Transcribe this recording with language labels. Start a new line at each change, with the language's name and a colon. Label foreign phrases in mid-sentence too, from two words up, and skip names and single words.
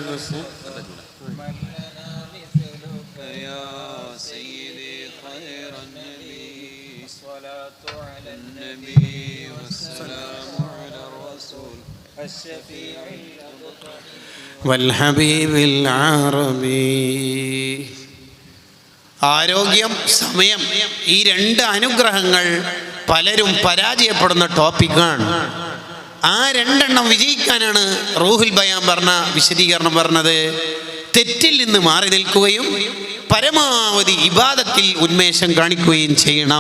Arabic: يا سيدي خير النبي الصلاة على النبي والسلام على الرسول الشفيع والحبيب العربي.
Malayalam: ആരോഗ്യം, സമയം, ഈ 2 അനുഗ്രഹങ്ങൾ പലരും പരാജയപ്പെടുന്ന ടോപ്പിക്കാണ്. ആ 2 വിജയിക്കാനാണ് റൂഹുൽ ബയാൻ പറഞ്ഞ വിശദീകരണം പറഞ്ഞത്. തെറ്റിൽ നിന്ന് മാറി നിൽക്കുകയും പരമാവധി ഇബാദത്തിൽ ഉന്മേഷം കാണിക്കുകയും ചെയ്യണം.